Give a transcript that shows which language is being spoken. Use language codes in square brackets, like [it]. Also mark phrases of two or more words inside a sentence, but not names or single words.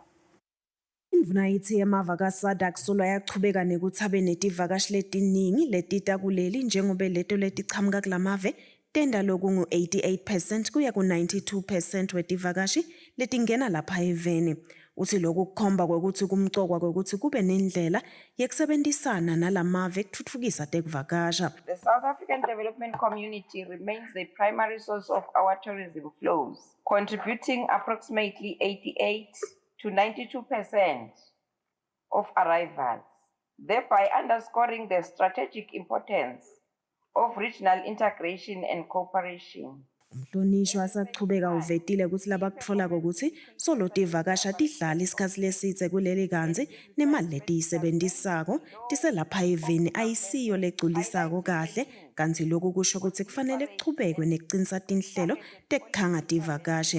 [ss] Indvuna yithi emava kaSADC solwa yachubeka nekuthi abe netivakashi letiningi letita kuleli njengoba leto letichamuka kulamave tenda lokungu 88% kuya ku 92% wetivakashi letingena lapha eveni. Uthi lokhu kukhomba kwekuthi kumcokwa kwekuthi kube nendlela yekusebenzisana nalamave kutfutfukisa tekuvakasha. [en] The South African development community remains the primary source of our tourism flows, contributing approximately 88 to 92% of arrivals, thereby underscoring the strategic importance of regional integration and cooperation. [ss] Umhlonishwa asachubeka uvetile ukuthi labakutfola ukuthi solo tivakasha tidlala isikhathi lesitse kuleli kanzi nemali letiyisebenzisako tiselapha eveni ayisiyo legculisako kahle kanti lokhu kusho ukuthi kufanele kuchubekwe nekucinisa tinhlelo tekukhanga tivakashi.